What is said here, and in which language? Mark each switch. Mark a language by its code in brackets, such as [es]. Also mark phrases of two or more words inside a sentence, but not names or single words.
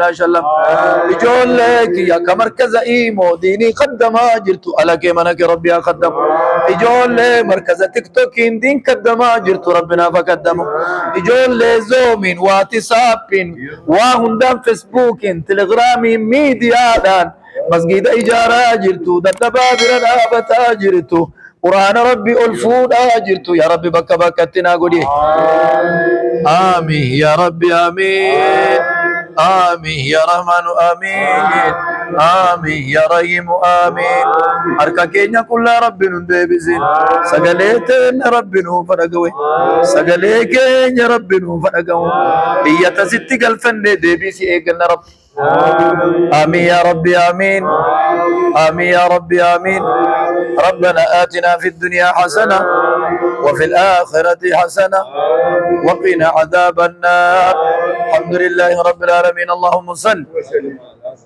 [om] naa shallam ijoollee kiyya ka markaza imoo diinii qaddamaa jirtu alakee manake rabbi haa qaddamu ijoollee markaza tiktokiin diin qaddamaa jirtu rabbi naaf haa qaddamu ijoollee zoomiin waatisaappiin waa hundaan feesbuukiin telegiraamiin miidiyaadhaan masgiida ijaaraa jirtu dadhabaa bira dhaabataa jirtu quraana rabbi ol fuudhaa jirtu [ar] يا ربي [om] bakka bakkatti naa godhi [ar] آمين يا ربي آمين آمين يا رحمن آمين آمين يا رحيم آمين [om] harka keenya qullaa rabbi nun deebisin sagalee teenya rabbi nuuf dhagawe sagalee keenya rabbi nuuf dhagawe iyyata sitti galfanne deebisi eeganna rabbi [ar] آمين يا ربي آمين آمين يا ربي آمين ربنا آتنا في الدنيا حسنة وفي الآخرة حسنة وقنا عذاب النار الحمد لله رب العالمين اللهم صل